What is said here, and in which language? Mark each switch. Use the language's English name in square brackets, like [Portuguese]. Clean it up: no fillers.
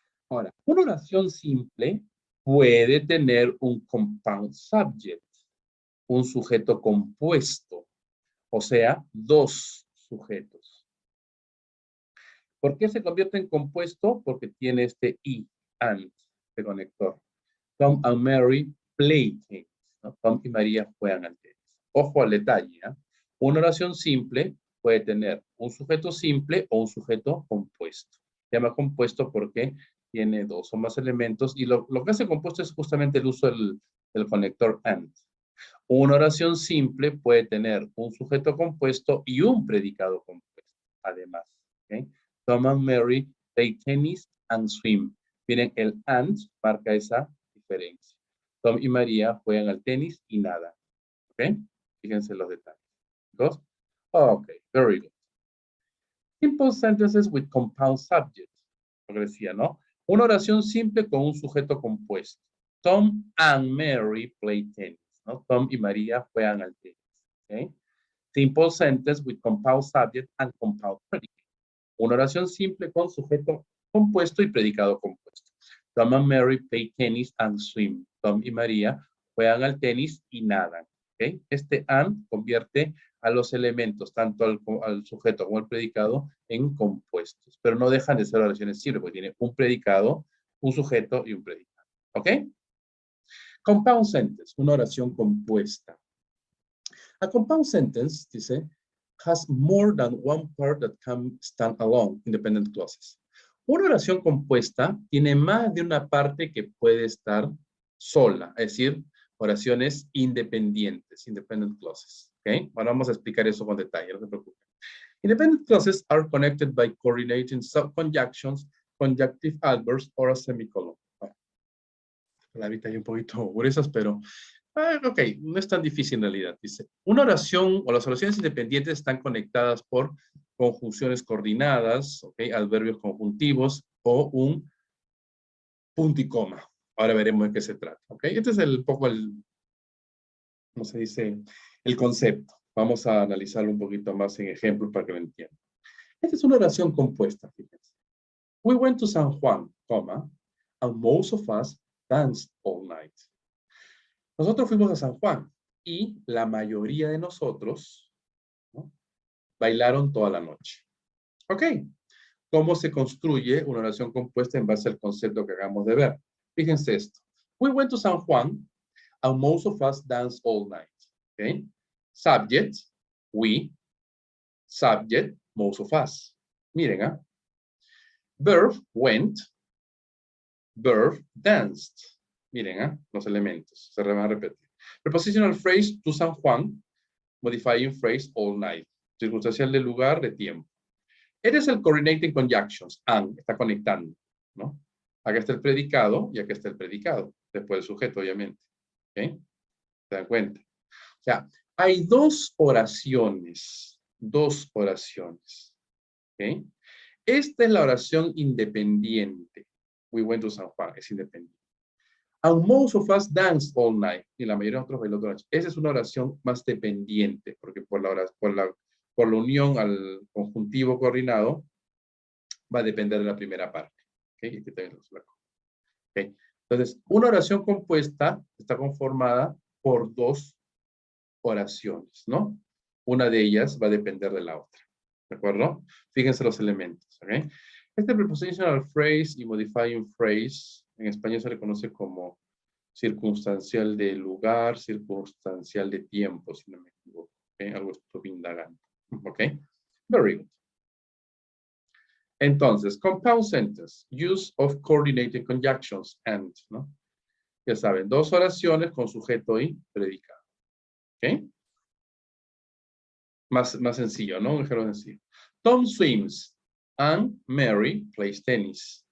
[Spanish] Ahora, una oración simple puede tener un [English] compound subject, [Spanish] un sujeto compuesto, o sea, dos sujetos. ¿Por qué se convierte en compuesto? Porque tiene este y, and, de conector. [English] Tom and Mary play tennis. [Spanish] ¿No? Tom y María juegan al tenis. Ojo al detalle. ¿eh? Una oración simple puede tener un sujeto simple o un sujeto compuesto. Se llama compuesto porque tiene dos o más elementos y lo que hace compuesto es justamente el uso del conector and. Una oración simple puede tener un sujeto compuesto y un predicado compuesto, además. ¿Okay? [English] Tom and Mary play tennis and swim. [Spanish] Miren, el and marca esa diferencia. Tom y María juegan al tenis y nada. ¿Ok? Fíjense los detalles. ¿Dos? Ok, [English] very good. Simple sentences with compound subjects. [Spanish] Lo que decía, ¿no? Una oración simple con un sujeto compuesto. [English] Tom and Mary play tennis. [Spanish] ¿No? Tom y María juegan al tenis. ¿Okay? [English] Simple sentence with compound subject and compound predicate. [Spanish] Una oración simple con sujeto compuesto y predicado compuesto. [English] Tom and Mary play tennis and swim. [Spanish] Tom y María juegan al tenis y nadan. ¿Okay? Este and convierte a los elementos, tanto al sujeto como al predicado, en compuestos. Pero no dejan de ser oraciones simples, porque tiene un predicado, un sujeto y un predicado. ¿Ok? [English] Compound sentence, [Spanish] una oración compuesta. [English] A compound sentence, [Spanish] dice, [English] has more than one part that can stand alone, independent clauses. [Spanish] Una oración compuesta tiene más de una parte que puede estar sola, es decir, oraciones independientes, [English] independent clauses. [Spanish] ¿Okay? Ahora vamos a explicar eso con detalle, no se preocupen. [English] Independent clauses are connected by coordinating subconjunctions conjunctive adverbs or a semicolon. [Spanish] Bueno, la vista hay un poquito gruesas, pero ok, no es tan difícil en realidad. Dice, una oración o las oraciones independientes están conectadas por conjunciones coordinadas, ok, adverbios conjuntivos o un punto y coma. Ahora veremos de qué se trata, ok. Este es un poco el, ¿cómo se dice? El concepto. Vamos a analizarlo un poquito más en ejemplos para que lo entiendan. Esta es una oración compuesta, fíjense. [English] We went to San Juan, comma, and most of us danced all night. [Spanish] Nosotros fuimos a San Juan y la mayoría de nosotros, ¿no?, bailaron toda la noche. Ok. ¿Cómo se construye una oración compuesta en base al concepto que acabamos de ver? Fíjense esto. [English] We went to San Juan and most of us danced all night. Okay. Subject, we. Subject, most of us. [Spanish] Miren, ¿ah? [English] Verb, went. Verb, danced. [Spanish] Miren, ¿ah? Los elementos. Se van a repetir. [English] Prepositional phrase, to San Juan. Modifying phrase, all night. [Spanish] Circunstancial de lugar, de tiempo. Este es el [English] coordinating conjunctions. [Spanish] And, está conectando, ¿no? Acá está el predicado y acá está el predicado. Después el sujeto, obviamente. ¿Ok? ¿Se dan cuenta? O sea, hay dos oraciones. Dos oraciones. ¿Ok? Esta es la oración independiente. [English] We went to San Juan. [Spanish] Es independiente. [English] And most of us danced all night. [Spanish] Y la mayoría de nosotros bailó toda la noche. Esa es una oración más dependiente. Porque por la unión al conjuntivo coordinado va a depender de la primera parte. ¿Okay? Aquí también lo okay. Entonces, una oración compuesta está conformada por dos oraciones, ¿no? Una de ellas va a depender de la otra. ¿De acuerdo? Fíjense los elementos. ¿Okay? Este [English] prepositional phrase [Spanish] y [English] modifying phrase [Spanish] en español se le conoce como circunstancial de lugar, circunstancial de tiempo, si no me equivoco. ¿Okay? Algo estoy indagando. ¿Ok? [English] Very good. [Spanish] Entonces, [English] compound sentence, use of coordinating conjunctions, [Spanish] and, ¿no? Ya saben, dos oraciones con sujeto y predicado. ¿Ok? Más sencillo, ¿no? Un ejemplo sencillo. [English] Tom swims and Mary plays tennis.